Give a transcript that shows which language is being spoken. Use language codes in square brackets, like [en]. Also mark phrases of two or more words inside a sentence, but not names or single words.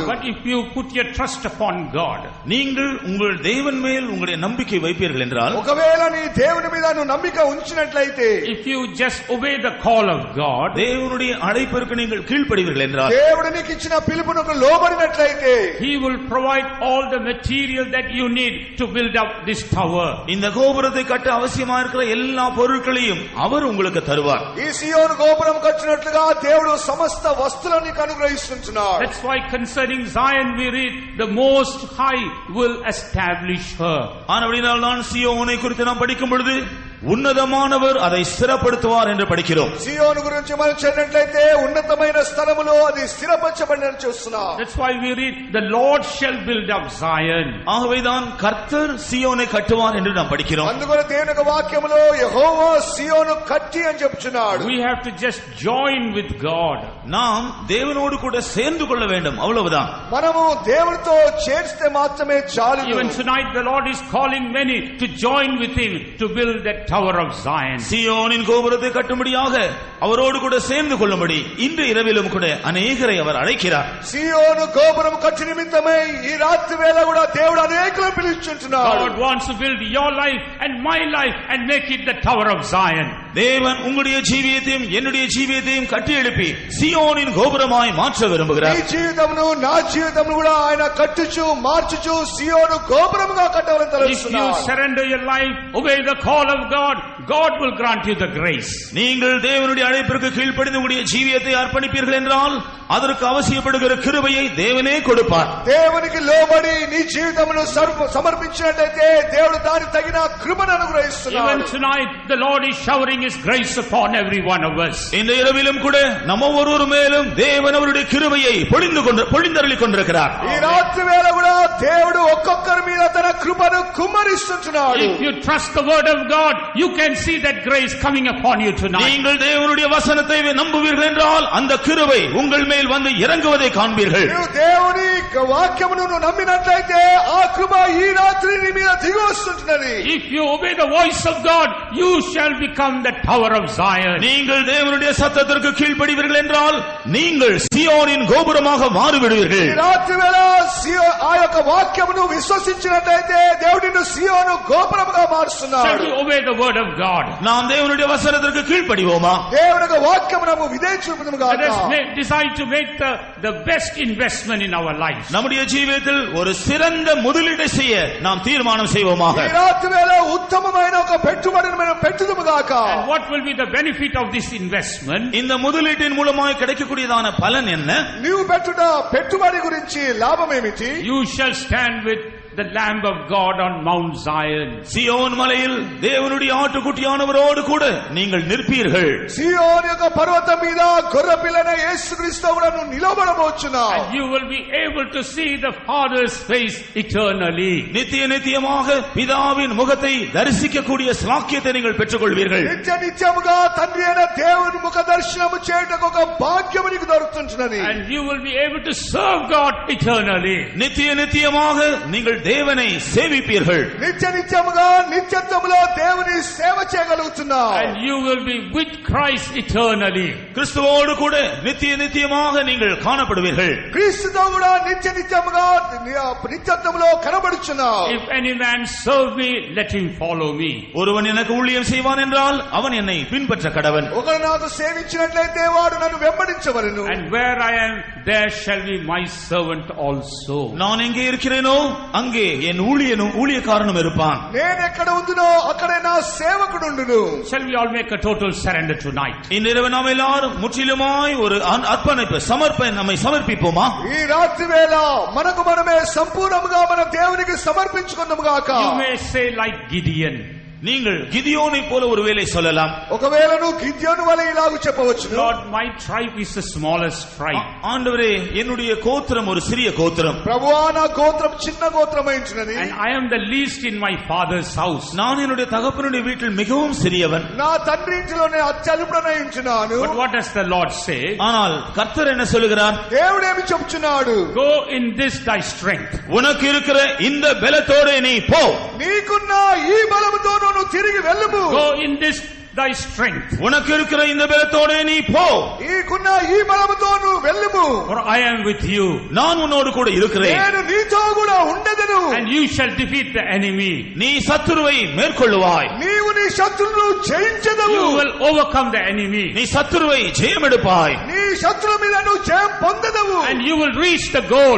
[en] But if you put your trust upon God, [ta] நீங்கள் உங்கள் தேவன் மேல் உங்களுடைய நம்பிக்கை வைப்பீர்கள் என்றால், [te] ఒకవేళ నీ దేవుని మీద నువ్వు నమ్మిక ఉంచినట్లయితే, [en] if you just obey the call of God, [ta] தேவனுடைய அழைப்பிற்கு நீங்கள் கீழ்ப்படிவீர்கள் என்றால், [te] దేవుడు నీకు ఇచ్చిన పిలుపునకు లోబడినట్లయితే, [en] he will provide all the material that you need to build up this tower. [ta] இந்த கோபுரத்தை கட்ட அவசியமா இருக்கிற எல்லா பொருட்களையும் அவர் உங்களுக்கு தருவார். [te] ఈ సియోను గోపురం కట్టినట్లుగా దేవుడు సమస్త వస్తువులను నీకు అనుగ్రహిస్తున్నాడు. [en] That's why concerning Zion we read the Most High will establish her. [ta] ஆனபடியால் தான் சியோனை குறித்து நாம் படிக்கும் பொழுது உன்னதமானவர் அதை ஸ்திரப்படுத்துவார் என்று படிக்கிறோம். [te] సియోను గురించి మనం చదివినట్లయితే ఉన్నతమైన స్థలములో అది స్థిరపరచబడినని చూస్తున్నాం. [en] That's why we read the Lord shall build up Zion. [ta] ஆகவேதான் கர்த்தர் சீயோனை கட்டுவார் என்று நாம் படிக்கிறோம். [te] అందువల్ల దేవుని యొక్క వాక్యములో యెహోవా సియోను కట్టి అని చెప్తున్నాడు. [en] We have to just join with God. [ta] நாம் தேவனோடு கூட சேர்ந்து கொள்ள வேண்டும், அவ்வளவுதான். [te] మనము దేవునితో చేర్స్తే మాత్రమే చాలు. [en] Even tonight the Lord is calling many to join with him to build that tower of Zion. [ta] சீயோனின் கோபுரத்தை கட்டும்படியாக அவரோடு கூட சேர்ந்து கொள்ளும்படி இன்று இரவிலும் கூட அநேகரை அவர் அழைக்கிறார். [te] సియోను గోపురం కట్టి నిమిత్తమై ఈ రాత్రి వేళ కూడా దేవుడు అనేకులను పిలుచుచున్నాడు. [en] God wants to build your life and my life and make it the tower of Zion. [ta] தேவன் உங்களுடைய ஜீவியத்தையும் என்னுடைய ஜீவியத்தையும் கட்டி எழுப்பி சீயோனின் கோபுரமாய் மாற்ற விரும்புகிறார். [te] నీ జీవితమును నా జీవితమును కూడా ఆయన కట్టుచు మార్చుచు సియోను గోపురముగా కట్టవాలని తలస్తున్నాడు. [en] If you surrender your life, obey the call of God, God will grant you the grace. [ta] நீங்கள் தேவனுடைய அழைப்பிற்கு கீழ்ப்படிந்து உங்களுடைய ஜீவியத்தை அர்ப்பணிப்பீர்கள் என்றால் அதற்கு அவசியப்படுகிற கிருபையை தேவனே கொடுப்பார். [te] దేవునికి లోబడి నీ జీవితమును సమర్పించినట్లయితే దేవుడు దానికి తగిన కృపను అనుగ్రహిస్తున్నాడు. [en] Even tonight the Lord is showering his grace upon every one of us. [ta] இந்த இரவிலும் கூட நம்ம ஒவ்வொரு மேலும் தேவன் அவருடைய கிருபையை பொழிந்தருளி கொண்டிருக்கிறார். [te] ఈ రాత్రి వేళ కూడా దేవుడు ఒక్కొక్కరి మీద తన కృపను కుమ్మరిస్తున్నాడు. [en] If you trust the word of God, you can see that grace coming upon you tonight. [ta] நீங்கள் தேவனுடைய வசனத்தை நம்புவீர்கள் என்றால் அந்த கிருபை உங்கள் மேல் வந்து இறங்குவதை காண்பீர்கள். [te] నీవు దేవుని వాక్యమును నమ్మినట్లయితే ఆ కృప ఈ రాత్రి నీ మీద దిగి వస్తున్నది. [en] If you obey the voice of God, you shall become the tower of Zion. [ta] நீங்கள் தேவனுடைய சத்தத்திற்கு கீழ்ப்படிவீர்கள் என்றால் நீங்கள் சீயோனின் கோபுரமாக மாறிவிடுவீர்கள். [te] ఈ రాత్రి వేళ ఆ యొక్క వాక్యమును విశ్వసించినట్లయితే దేవుడు నిన్ను సియోను గోపురముగా మారుస్తున్నాడు. [en] Shall we obey the word of God? [ta] நாம் தேவனுடைய வசனத்திற்கு கீழ்ப்படிவோமா? [te] దేవుని యొక్క వాక్యమును విధేయ చూపుదుము గాక. [en] Let us decide to make the best investment in our life. [ta] நம்முடைய ஜீவியத்தில் ஒரு சிறந்த முதலீடு செய்ய நாம் தீர்மானம் செய்வோமாக. [te] ఈ రాత్రి వేళ ఉత్తమమైన ఒక పెట్టుబడిని మనం పెట్టుదుము గాక. [en] And what will be the benefit of this investment? [ta] இந்த முதலீட்டின் மூலமாய் கிடைக்கக்கூடியதான பலன் என்ன? [te] నీవు పెట్టుట పెట్టుబడి గురించి లాభం ఏమిటి? [en] You shall stand with the Lamb of God on Mount Zion. [ta] சீயோன் மலையில் தேவனுடைய ஆட்டுக்குட்டியானவரோடு கூட நீங்கள் நிற்பீர்கள். [te] సియోను యొక్క పర్వతం మీద గొర్రెపిల్లైన యేసుక్రీస్తు కూడా నువ్వు నిలబడబోచున్నావు. [en] And you will be able to see the Father's face eternally. [ta] நித்தியமாக பிதாவின் முகத்தை தரிசிக்கக்கூடிய ஸ்லாக்கியத்தை நீங்கள் பெற்றுக்கொள்வீர்கள். [te] నిత్యముగా తండ్రి అయిన దేవుని ముఖ దర్శనము చేయుటకు ఒక భాగ్యము నీకు దొరుకుతున్నది. [en] And you will be able to serve God eternally. [ta] நித்தியமாக நீங்கள் தேவனை சேவிப்பீர்கள். [te] నిత్యముగా నిత్యత్వములో దేవుని సేవ చేయగలుగుతున్నావు. [en] And you will be with Christ eternally. [ta] கிறிஸ்துவோடு கூட நித்தியமாக நீங்கள் காணப்படுவீர்கள். [te] క్రీస్తుతో కూడా నిత్యముగా నిత్యత్వములో కనబడుచున్నావు. [en] If any man serve me, let him follow me. [ta] ஒருவன் எனக்கு ஊழியம் செய்வான் என்றால் அவன் என்னை பின்பற்ற கடவன். [te] ఒకడు నాకు సేవించినట్లయితే వాడు నన్ను వెంబడించవలెను. [en] And where I am, there shall be my servant also. [ta] நான் எங்கே இருக்கிறேனோ அங்கே என் ஊழியக்காரனும் இருப்பான். [te] నేను ఎక్కడ ఉందునో అక్కడే నా సేవకుడు ఉండును. [en] Shall we all make a total surrender tonight? [ta] இன்றிரவு நாம் எல்லாரும் முற்றிலுமாய் ஒரு அர்ப்பணிப்பு நம்மை சமர்ப்பிப்போமா? [te] ఈ రాత్రి వేళ మనకు మనమే సంపూర్ణంగా మన దేవునికి సమర్పించుకుందాము గాక. [en] You may say like Gideon. [ta] நீங்கள் கிதியோனை போல ஒருவேளை சொல்லலாம். [te] ఒకవేళ నువ్వు గిద్యోను వలె ఇలాగ చెప్పవచ్చు. [en] Lord, my tribe is the smallest tribe. [ta] ஆண்டவரே, என்னுடைய கோத்திரம் ஒரு சிறிய கோத்திரம். [te] ప్రభువా, నా గోత్రం చిన్న గోత్రమైంచునది. [en] And I am the least in my father's house. [ta] நான் என்னுடைய தகப்பனுடைய வீட்டில் மிகவும் சிறியவன். [te] నా తండ్రి ఇంటిలోనే అత్యల్పుడనైంచున్నాను. [en] But what does the Lord say? [ta] ஆனால் கர்த்தர் என்ன சொல்லுகிறார்? [te] దేవుడు ఏమి చెప్తున్నాడు? [en] Go in this thy strength. [ta] உனக்கு இருக்கிற இந்த பலத்தோட நீ போ. [te] నీకున్న ఈ బలముతో నువ్వు తిరిగి వెళ్ళుము. [en] Go in this thy strength. [ta] உனக்கு இருக்கிற இந்த பலத்தோட நீ போ. [te] నీకున్న ఈ బలముతో నువ్వు వెళ్ళుము. [en] For I am with you. [ta] நான் உன்னோடு கூட இருக்கிறேன். [te] నేను నీతో కూడా ఉండెదను. [en] And you shall defeat the enemy. [ta] நீ சத்துருவை மேற்கொள்ளுவாய். [te] నీవు నీ శత్రువును జయించెదవు. [en] You will overcome the enemy. [ta] நீ சத்துருவை ஜெயமெடுப்பாய். [te] నీ శత్రుల మీద నువ్వు జయం పొందదవు. [en] And you will reach the goal.